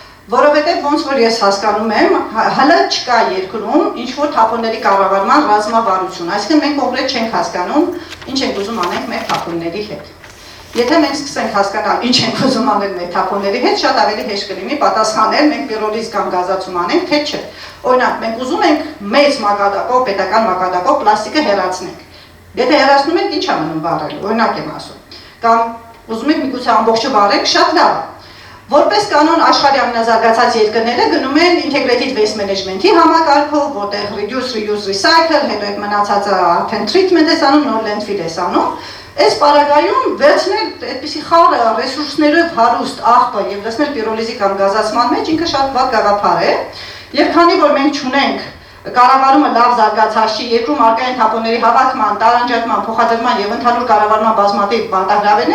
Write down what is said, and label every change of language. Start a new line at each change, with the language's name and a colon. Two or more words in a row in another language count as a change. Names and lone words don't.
Armenian: Որովհետև ոնց որ ես հասկանում եմ, հələ չկա երկրում ինչ որ թափոնների կառավարման ռազմավարություն, այսինքն մենք կոնկրետ չենք հասկանում, ինչ ենք ուզում անենք մեր թափոնների հետ։ Եթե մենք սկսենք հասկանալ ինչ ենք ուզում անել մեր թափոնների հետ, շատ ավելի հեշտ կլինի պատասխանել, մենք պիրոլիզ կամ գազացում անենք, թե չէ։ Օրինակ, մենք ուզում ենք մեծ մակարդակով, պետական մակարդակով պլաստիկը հեռացնենք։ Եթե հեռացնում ենք, ի՞նչ է մնում վառել, օրինակ եմ ասում։ Կամ ուզում ենք միգուցե ամբողջը վառենք, շատ լավ է։ Որպես կանոն աշխարհի ամենազարգացած երկրները գնում են
English: integrated waste management-
Armenian: ի համակարգով, որտեղ
English: reduce, reuse,
Armenian: recycle, հետո այդ մնացածը արդեն treatment ես անում, նոր landfill ես անում։ Այս պարագայում վերցնել այդպիսի խառը ռեսուրսներով հարուստ աղբը եւ դասնել պիրոլիզի կամ գազացման մեջ ինքը շատ վատ գաղափար է։ Եվ քանի որ մենք չունենք կառավարումը լավ զարգացած չի, երկրում արկա են թափոնների հավաքման, տարանջատման, փոխադրման եւ ընդհանուր կառավարման բազմաթիվ բանտագրավերներ,